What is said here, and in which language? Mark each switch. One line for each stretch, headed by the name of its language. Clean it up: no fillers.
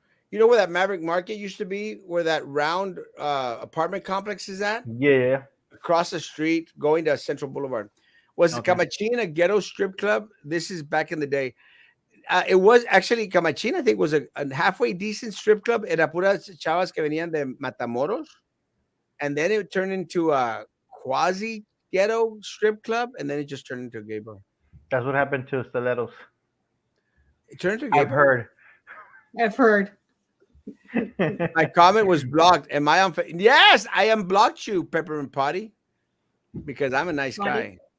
English: You know where that Maverick Market used to be, where that round apartment complex is at? Yeah. Across the street, going to Central Boulevard. Was Okay. Camachín a ghetto strip club? This is back in the day. It was actually Camachín, I think, was a halfway decent strip club.
Spanish: Era puras chavas que venían de Matamoros.
English: And then it turned into a quasi ghetto strip club. And then it just turned into a gay bar. That's what happened to Stilettos. It turned into a gay I've bar. heard. I've heard. My comment was blocked. Am I on? Yes, I am blocked you, Peppermint Potty, because I'm a nice guy.